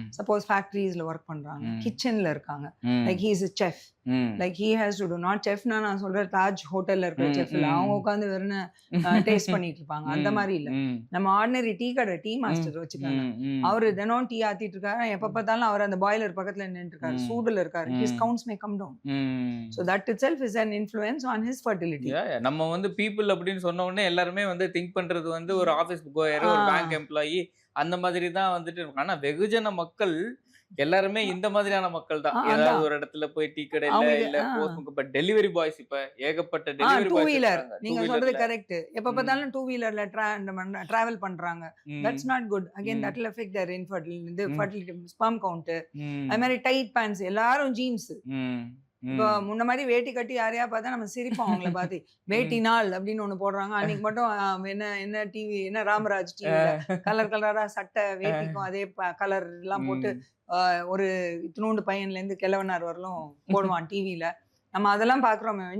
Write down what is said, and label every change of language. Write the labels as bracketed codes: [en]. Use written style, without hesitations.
[ta] Suppose ஃபேக்ட்ரிஸ்ல work பண்றாங்க, கிச்சன்ல இருக்காங்க, [en] like he is a chef, like he has to do not [ta] செஃப்னா நான் சொல்றேன் தாஜ் ஹோட்டல்ல இருக்கிற செஃப் இல்லை, அவங்க உட்காந்து வெறும் டேஸ்ட் பண்ணிட்டு இருப்பாங்க, அந்த மாதிரி இல்லை. நம்ம ஆர்டினரி டீ கடை டீ மாஸ்டர் வச்சுக்காங்க, அவரு தினம் டீ ஆத்திட்டு இருக்காரு, எப்ப பார்த்தாலும் அவர் அந்த பாய்லர் பக்கத்துல நின்றுட்டு இருக்காரு, சூடுல இருக்காரு, [en] his counts may come down. So that itself is an influence on his fertility. [ta] நம்ம வந்து பீப்புள் அப்படின்னு சொன்ன உடனே எல்லாருமே வந்து திங்க் பண்றது வந்து ஒரு ஆஃபீஸ் கோயர், ஒரு பேங்க் எம்ப்ளாயி, அந்த மாதிரி தான் வந்துட்டு. ஆனா வெகுஜன மக்கள் எல்லாருமே இந்த மாதிரியான மக்கள் தான். ஏதாவது ஒரு இடத்துல போய் டீ கடையில இல்ல பட் டெலிவரி பாய்ஸ் இப்ப ஏகப்பட்ட டெலிவரி பாய்ஸ். 2-wheeler நீங்க சொல்றது கரெக்ட். எப்ப பார்த்தாலும் 2-wheelerல டிராவல் பண்றாங்க. [en] That's not good. Again that will affect their fertility, sperm count. [ta] அது மாதிரி டைட் பேண்ட்ஸ், எல்லாரும் ஜீன்ஸ். இப்போ முன்ன மாதிரி வேட்டி கட்டி யாரையா பார்த்தா நம்ம சிரிப்போம் அவங்கள பார்த்து. வேட்டி நாள் அப்படின்னு ஒண்ணு போடுறாங்க, அன்னைக்கு மட்டும் என்ன டிவி, என்ன ராமராஜ் டிவில கலர் கலரா சட்டை வேட்டிக்கும் அதே கலர் எல்லாம் போட்டு ஒரு இத்தினூண்டு பையன்ல இருந்து கிழவனார் வரலும் போடுவான் டிவில. நம்ம அதெல்லாம் பாக்குறோம்.